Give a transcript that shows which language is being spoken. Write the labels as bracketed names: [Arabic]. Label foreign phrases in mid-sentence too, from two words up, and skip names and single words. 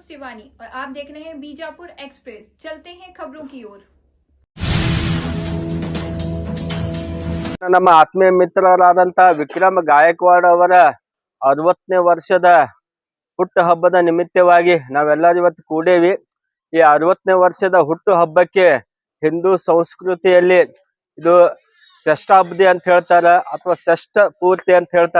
[Hindi] शिवानी और आप देख रहे हैं बीजापुर एक्सप्रेस। चलते हैं खबरों की ओर। [Kannada] ನಮ್ಮ ಆತ್ಮೀಯ ಮಿತ್ರರಾದಂತ ವಿಕ್ರಮ್ ಗಾಯಕ್ವಾಡ್ ಅವರ 60ನೇ ವರ್ಷದ ಹುಟ್ಟು ಹಬ್ಬದ ನಿಮಿತ್ತವಾಗಿ ನಾವೆಲ್ಲರೂ ಇವತ್ತು ಕೂಡೇವಿ. ಈ 60ನೇ ವರ್ಷದ ಹುಟ್ಟು ಹಬ್ಬಕ್ಕೆ ಹಿಂದೂ ಸಂಸ್ಕೃತಿಯಲ್ಲಿ ಇದು ಷಷ್ಠಾಬ್ದಿ ಅಂತ ಹೇಳ್ತಾರ ಅಥವಾ ಷಷ್ಠ ಪೂರ್ತಿ ಅಂತ ಹೇಳ್ತಾರ.